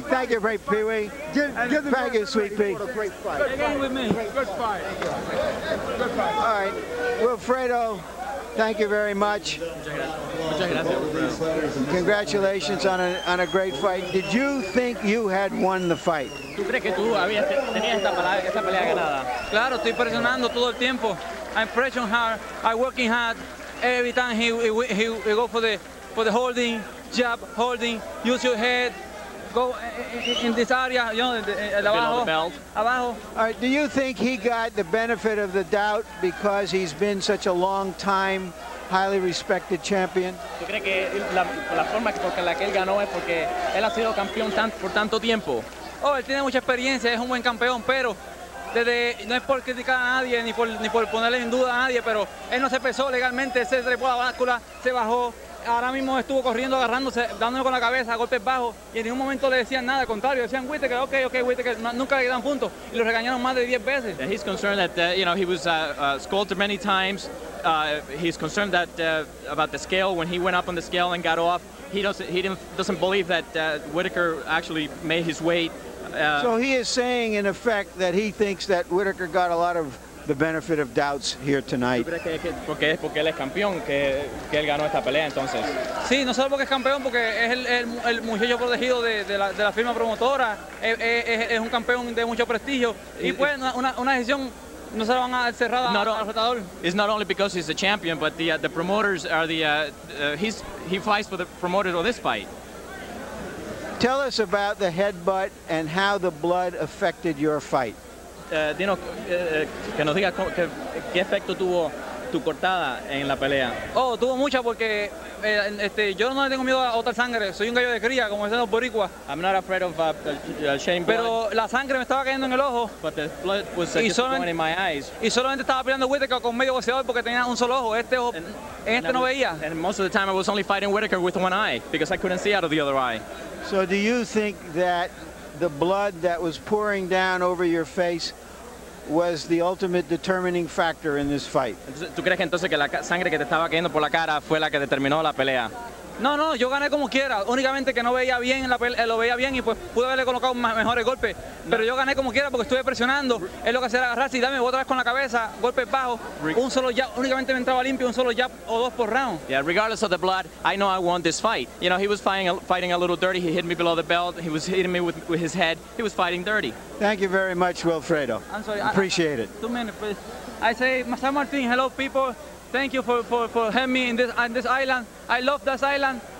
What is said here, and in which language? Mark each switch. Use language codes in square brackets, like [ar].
[en] Thank you, Great Pee-wee. Thank you, Sweet Pea. Great fight. Good fight. Good fight. All right, Wilfredo, Thank you very much. Congratulations on a great fight. Did you think you had won the fight? [es] ¿Tú crees que tú tenías esta pelea ganada? Claro, estoy presionando todo el tiempo. [en] I'm pressuring hard. I'm working hard. Every time he go for the holding, jab, holding, use your head. Go in this area, you know, [es] abajo. [en] All right, do you think he got the benefit of the doubt because he's been such a long time, highly respected champion? [es] ¿Tú crees que la forma por la que él ganó es porque él ha sido campeón por tanto tiempo? Oh, él tiene mucha experiencia, es un buen campeón, pero no es por criticar a nadie ni por ponerle en duda a nadie, pero él no se pesó legalmente, se trepó a la báscula, se bajó. Ahora mismo estuvo corriendo, agarrándose, dándole con la cabeza, golpes bajos, y en ningún momento le decían nada, al contrario, decían Whitaker, ok, Whitaker, nunca le dan puntos, y lo regañaron más de 10 veces. [en] He's concerned that, he was scolded many times. He's concerned that about the scale, when he went up on the scale and got off, he doesn't believe that Whitaker actually made his weight. So he is saying, in effect, that he thinks that Whitaker got a lot of the benefit of doubts here tonight. [es] ¿Tú crees que porque él es campeón que él ganó esta pelea entonces? Sí, no solo porque es campeón, porque es el muchacho protegido de la firma promotora, es un campeón de mucho prestigio, y pues una decisión no se la van a dar cerrada al retador. [en] It's not only because he's the champion, but the promoters are he fights for the promoters of this fight. Tell us about the headbutt and how the blood affected your fight. [es] Dinos, que nos diga qué efecto tuvo tu cortada en la pelea. Oh, tuvo mucha porque yo no le tengo miedo a botar sangre, soy un gallo de cría, como dicen los boricuas. [en] I'm not afraid of shedding blood. [es] Pero la sangre me estaba cayendo en el ojo. [en] But the blood was just going in my eyes. [es] Y solamente estaba peleando Whitaker con medio boxeador porque tenía un solo ojo. Este ojo, no veía. [en] And most of the time I was only fighting Whitaker with one eye because I couldn't see out of the other eye. So do you think that the blood that was pouring down over your face was the ultimate determining factor in this fight? [es] ¿Tú crees que entonces que la sangre que te estaba cayendo por la cara fue la que determinó la pelea? No, yo gané como quiera, únicamente que no veía bien, lo veía bien y pues pude haberle colocado mejores golpes, pero yo gané como quiera porque estuve presionando, es lo que hacía era agarrarse y darme otra vez con la cabeza, golpes bajos, un solo jab, únicamente me entraba limpio, un solo jab o dos por round. [en] Yeah, regardless of the blood, I know I won this fight. You know, he was fighting a little dirty, he hit me below the belt, he was hitting me with his head, he was fighting dirty. Thank you very much, Wilfredo. I'm sorry. Appreciate it. 2 minutes, please. I say, San Martin, hello people, thank you for having me on this island, I love this island.